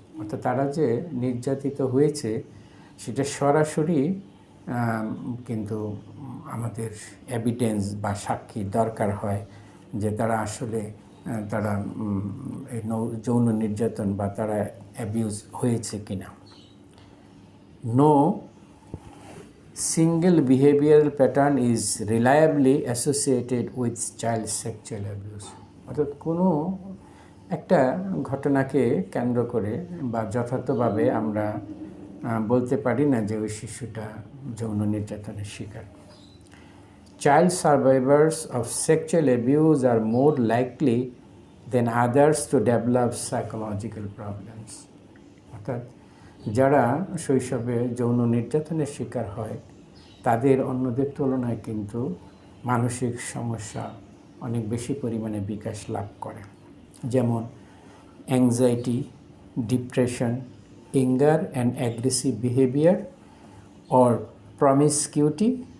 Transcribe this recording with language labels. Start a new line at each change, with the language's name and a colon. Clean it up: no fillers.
Bangla: অর্থাৎ তারা যে নির্যাতিত হয়েছে সেটা সরাসরি কিন্তু আমাদের এভিডেন্স বা সাক্ষী দরকার হয় যে তারা আসলে তারা এই যৌন নির্যাতন বা তারা অ্যাবিউজ হয়েছে কিনা।
English: No single behavioral pattern is reliably associated with child sexual abuse।
Bangla: অর্থাৎ কোনো একটা ঘটনাকে কেন্দ্র করে বা যথার্থভাবে আমরা বলতে পারি না যে ওই শিশুটা যৌন নির্যাতনের শিকার।
English: Child survivors of sexual abuse are more likely than others to develop psychological problems।
Bangla: অর্থাৎ যারা শৈশবে যৌন নির্যাতনের শিকার হয় তাদের অন্যদের তুলনায় কিন্তু মানসিক সমস্যা অনেক বেশি পরিমাণে বিকাশ লাভ করে, যেমন anxiety, depression, anger and aggressive behaviour or প্রমিসকিউটি,